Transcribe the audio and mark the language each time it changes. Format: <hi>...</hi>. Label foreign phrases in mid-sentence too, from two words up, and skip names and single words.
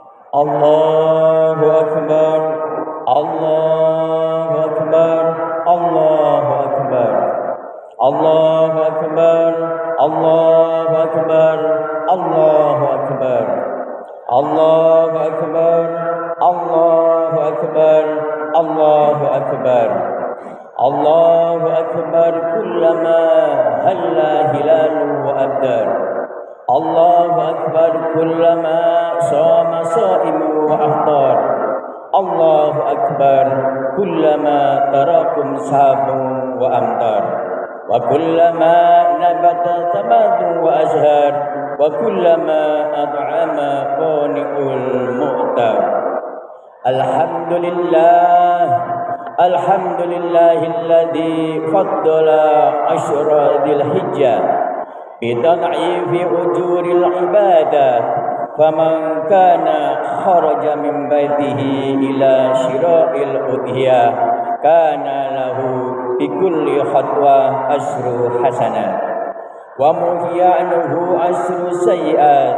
<ar>الله أكبر، الله أكبر، الله أكبر، الله أكبر، الله أكبر، الله أكبر، الله أكبر، الله أكبر، الله أكبر، الله أكبر، كلما هل هلال وأبدر. الله أكبر, كلما صام صائم وأفطر. الله أكبر، كلما تراكم سحاب وأمطر. وكلما نبت نبات وأزهر. وكلما أطعم القانع المعتر. الحمد لله، الحمد لله الذي فضل عشر ذي الحجة بتضعيف أجور العبادة فمن كان خرج من بيته إلى شراء الأضحية كان له بكل خطوة أشر حسنات ومحي عنه أشر سيئات.</ar>